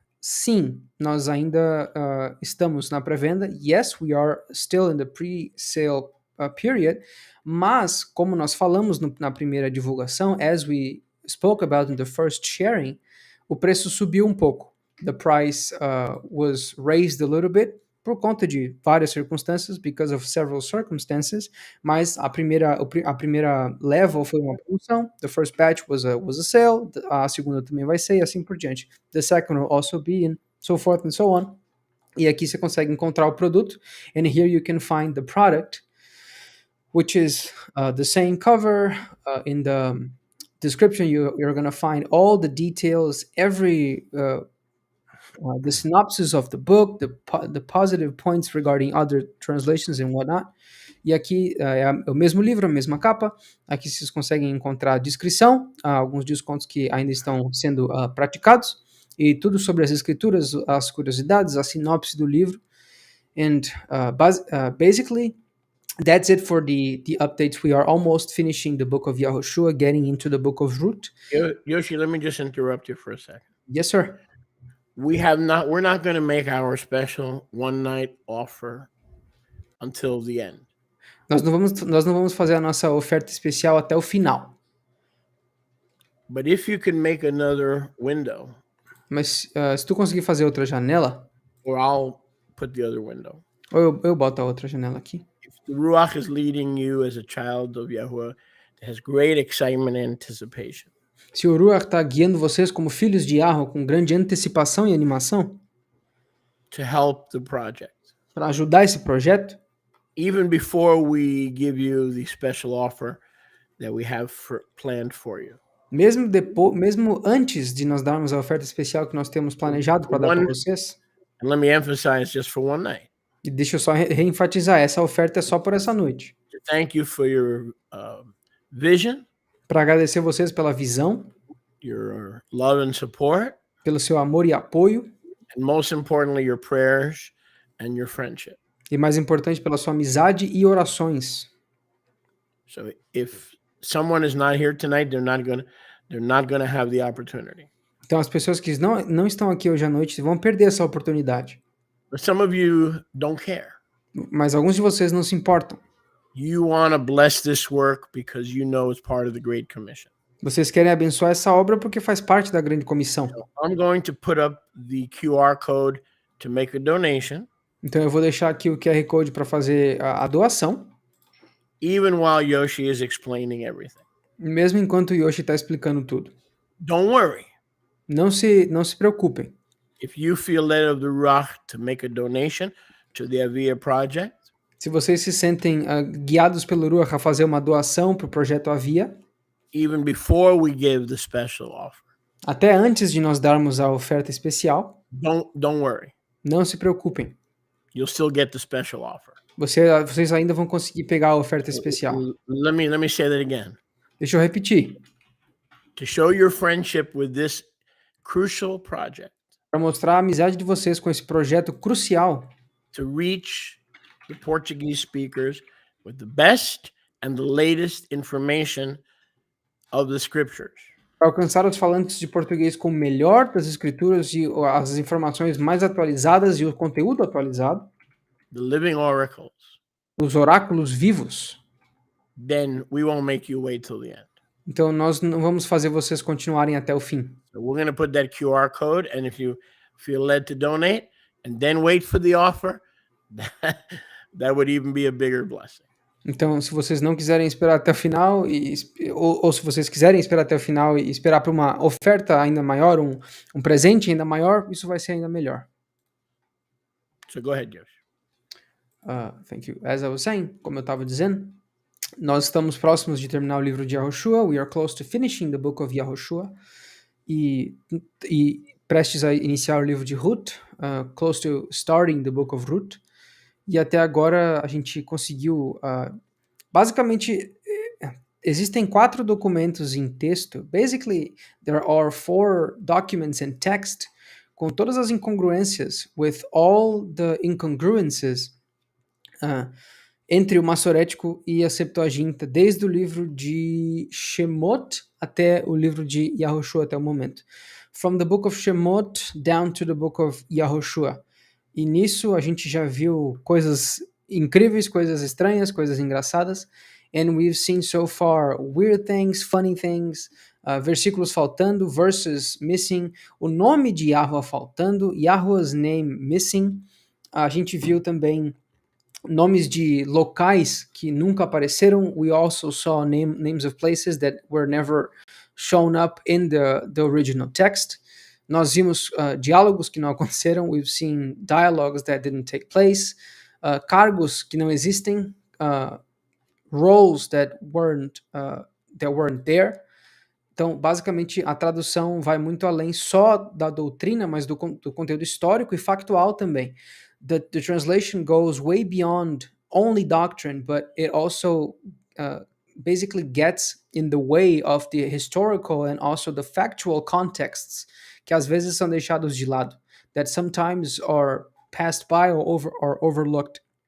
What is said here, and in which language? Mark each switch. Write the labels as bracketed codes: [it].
[pt] sim, nós ainda estamos na pré-venda. [en] Yes, we are still in the pre-sale period. [pt] Mas, como nós falamos na primeira divulgação, [en] as we spoke about in the first sharing, [pt] o preço subiu um pouco. [en] The price was raised a little bit [pt] por conta de várias circunstâncias, [en] because of several circumstances, [pt] mas a primeira level foi uma promoção, [en] the first batch was a sale, [pt] a segunda também vai ser, e assim por diante. [en] The second will also be, and so forth and so on. [pt] E aqui você consegue encontrar o produto, [en] and here you can find the product, which is the same cover. In the description, you're going to find all the details, every the synopsis of the book, the positive points regarding other translations and whatnot. [pt] E aqui é o mesmo livro, a mesma capa. Aqui vocês conseguem encontrar a descrição, alguns descontos que ainda estão sendo praticados, e tudo sobre as escrituras, as curiosidades, a sinopse do livro. [en] And basically, that's it for the updates. We are almost finishing the book of Yahushua, getting into the book of Ruth. Yoshi, let me just interrupt you for a second. Yes, sir. We're not going to make our special one night offer until the end. [pt] Nós não vamos fazer a nossa oferta especial até o final. [en] But if you can make another window, [pt] Mas se tu conseguir fazer outra janela, [en] or I'll put the other window. [pt] ou eu boto a outra janela aqui. [en] If the Ruach is leading you as a child of Yahuwah, it has great excitement and anticipation. [pt] Se o Ruach está guiando vocês como filhos de Yahweh com grande antecipação e animação [en] To help the project. [pt] para ajudar esse projeto, [en] Even before we give you the special offer that we have planned for you. [pt] mesmo antes de nós darmos a oferta especial que nós temos planejado para dar para vocês, [en] And let me emphasize just for one night. [pt] e deixa eu só reenfatizar, essa oferta é só por essa noite. [en] To thank you for your vision, [pt] para agradecer vocês pela visão, [en] your love and support, [pt] pelo seu amor e apoio, [en] and most importantly, your prayers and your friendship. [pt] E mais importante, pela sua amizade e orações. [en] So if someone is not here tonight, they're not going to have the opportunity. [pt] Então as pessoas que não estão aqui hoje à noite vão perder essa oportunidade. [en] But some of you don't care. [pt] Mas alguns de vocês não se importam. [en] You want to bless this work because you know it's part of the Great Commission. [pt] Vocês querem abençoar essa obra porque faz parte da grande comissão. [en] So I'm going to put up the QR code to make a donation. [pt] Então eu vou deixar aqui o QR Code para fazer a doação. [en] Even while Yoshi is explaining everything. [pt] Mesmo enquanto o Yoshi está explicando tudo. [en] Don't worry. [pt] Não se preocupem. [en] If you feel led of the Ruach to make a donation to the Aviyah project, [pt] se vocês se sentem guiados pelo Ruach a fazer uma doação para o projeto Aviyah, [en] even before we give the special offer, [pt] até antes de nós darmos a oferta especial, [en] don't worry. [pt] Não se preocupem. [en] You'll still get the special offer. [pt] Vocês ainda vão conseguir pegar a oferta especial. [en] Let me say that again. [pt] Deixa eu repetir. [en] To show your friendship with this crucial project. [pt] Para mostrar a amizade de vocês com esse projeto crucial. [en] To reach the Portuguese speakers with the best and the latest information of the scriptures. [pt] Para alcançar os falantes de português com o melhor das escrituras e as informações mais atualizadas e o conteúdo atualizado. [en] The living oracles. [pt] Os oráculos vivos. [en] Then we won't make you wait till the end. [pt] Então nós não vamos fazer vocês continuarem até o fim. [en] So we're going to put that QR code, and if you feel led to donate and then wait for the offer, that would even be a bigger blessing. [pt] Então, se vocês não quiserem esperar até o final, ou se vocês quiserem esperar até o final e esperar para uma oferta ainda maior, um presente ainda maior, isso vai ser ainda melhor. [en] So go ahead, Josh. Thank you. As I was saying, [pt] como eu estava dizendo, nós estamos próximos de terminar o livro de Yahushua. [en] We are close to finishing the book of Yahushua. [pt] E prestes a iniciar o livro de Ruth, [en] close to starting the book of Ruth. [pt] E até agora a gente conseguiu, basicamente, existem 4 documentos em texto. [en] Basically, there are 4 documents in text [pt] com todas as incongruências, [en] with all the incongruences [pt] entre o Massorético e a Septuaginta, desde o livro de Shemot até o livro de Yahushua até o momento. [en] From the book of Shemot down to the book of Yahushua. [pt] E nisso a gente já viu coisas incríveis, coisas estranhas, coisas engraçadas. [en] And we've seen so far weird things, funny things, [pt] versículos faltando, [en] verses missing, [pt] o nome de Yahweh faltando, [en] Yahweh's name missing. [pt] A gente viu também nomes de locais que nunca apareceram. [en] We also saw names of places that were never shown up in the original text. [pt] Nós vimos diálogos que não aconteceram. [en] We've seen dialogues that didn't take place. [pt] Cargos que não existem. [en] Roles that weren't there. [pt] Então, basicamente, a tradução vai muito além só da doutrina, mas do conteúdo histórico e factual também. [en] The translation goes way beyond only doctrine, but it also basically gets in the way of the historical and also the factual contexts, [pt] que às vezes são deixados de lado, [en] that sometimes are passed by or overlooked.